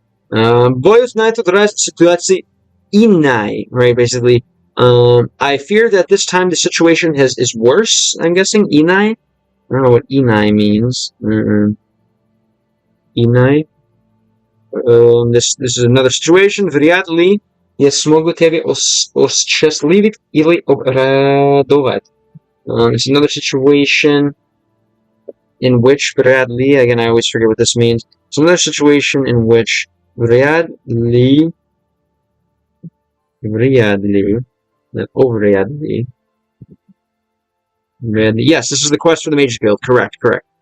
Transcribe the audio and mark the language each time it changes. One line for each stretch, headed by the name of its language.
Russian: Boюсь на этот раз ситуации иной, right?
English: Basically, I fear that this time the situation is worse. I'm guessing inai. I don't know what inai means. Inai. This is another situation.
Russian: Вряд ли я смогу тебя осчастливить или обрадовать.
English: It's another situation in which вряд ли, again, I always forget what this means. It's another situation in which вряд ли, yes, this is the quest for the Mage's Guild. Correct.